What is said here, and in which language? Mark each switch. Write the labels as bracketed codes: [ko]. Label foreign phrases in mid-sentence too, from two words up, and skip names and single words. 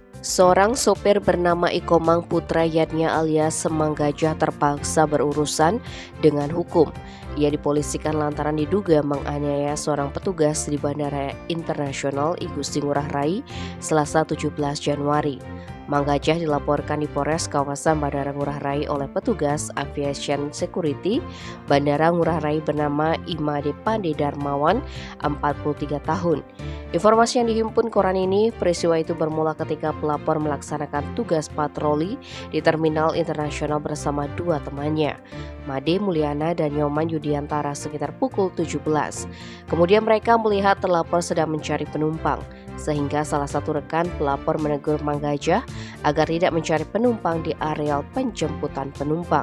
[id] Seorang sopir bernama Ikomang Putra Yatnya alias Semang Gajah terpaksa berurusan dengan hukum. Ia dipolisikan lantaran diduga menganiaya seorang petugas di Bandara Internasional Igusti Ngurah Rai Selasa 17 Januari. Mang Gajah dilaporkan di Polres kawasan Bandara Ngurah Rai oleh petugas Aviation Security Bandara Ngurah Rai bernama Imade Pande Darmawan, 43 tahun. Informasi yang dihimpun koran ini, peristiwa itu bermula ketika pelapor melaksanakan tugas patroli di Terminal Internasional bersama dua temannya, Made Mulyana dan Nyoman Yudiantara sekitar pukul 17. Kemudian mereka melihat terlapor sedang mencari penumpang, sehingga salah satu rekan pelapor menegur Mang Gajah agar tidak mencari penumpang di areal penjemputan penumpang.